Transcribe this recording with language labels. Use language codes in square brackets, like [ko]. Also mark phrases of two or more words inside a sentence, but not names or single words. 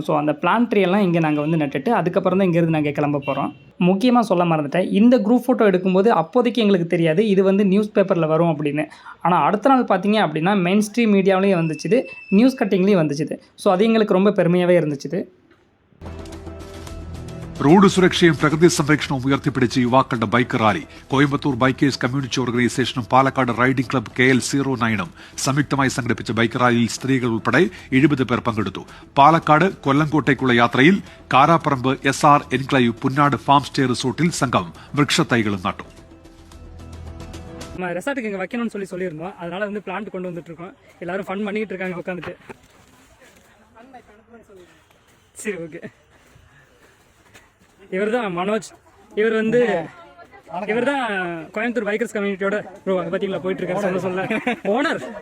[ta] ஸோ அந்த [en] plant treeyellaam [ta] இங்கே நாங்கள் வந்து நட்டுட்டு அதுக்கப்புறம் தான் இங்கேருந்து நாங்கள் கிளம்ப போகிறோம். முக்கியமாக சொல்ல மறந்துட்டேன், இந்த [en] group photo [ta] எடுக்கும்போது அப்போதைக்கு எங்களுக்கு தெரியாது இது வந்து [en] newspaperil [ta] வரும் அப்படின்னு. ஆனால் அடுத்த நாள் பார்த்தீங்க அப்படின்னா [en] main stream mediavilaiyum [ta] வந்துச்சுது, [en] news cuttingleyum [ta] வந்துச்சுது. ஸோ அது எங்களுக்கு ரொம்ப பெருமையாகவே இருந்துச்சு. [ml] റോഡ് സുരക്ഷയും പ്രകൃതി സംരക്ഷണവും ഉയർത്തിപ്പിടിച്ച് യുവാക്കളുടെ ബൈക്ക് റാലി കോയമ്പത്തൂർ ബൈക്കേഴ്സ് കമ്മ്യൂണിറ്റി ഓർഗനൈസേഷനും പാലക്കാട് റൈഡിംഗ് ക്ലബ്ബ് KL09 സംയുക്തമായി സംഘടിപ്പിച്ച ബൈക്ക് റാലിയിൽ സ്ത്രീകൾ ഉൾപ്പെടെ 70 പേർ പങ്കെടുത്തു. പാലക്കാട് കൊല്ലങ്കോട്ടേക്കുള്ള യാത്രയിൽ കാരാപ്പറമ്പ് SR എൻക്ലേവ് പുന്നാട് ഫാം സ്റ്റേ റിസോർട്ടിൽ സംഘം വൃക്ഷത്തൈകളും നട്ടു. [ta] நம்ம ரெசார்ட்டுக்கு இங்கே வைக்கணும்னு சொல்லியிருந்தோம். அதனால வந்து பிளான்ட் கொண்டு வந்துட்டு இருக்கோம். எல்லாரும் ஃபன் பண்ணிட்டு இருக்காங்க உட்காந்துட்டு. சரி, ஓகே. இவர் தான் மனோஜ். இவர் தான் கோயம்புத்தூர் பைக்கர்ஸ் கம்யூனிட்டியோட ப்ரோ அதை பார்த்தீங்களா போயிட்டு இருக்காரு சொல்ல ஓனர்.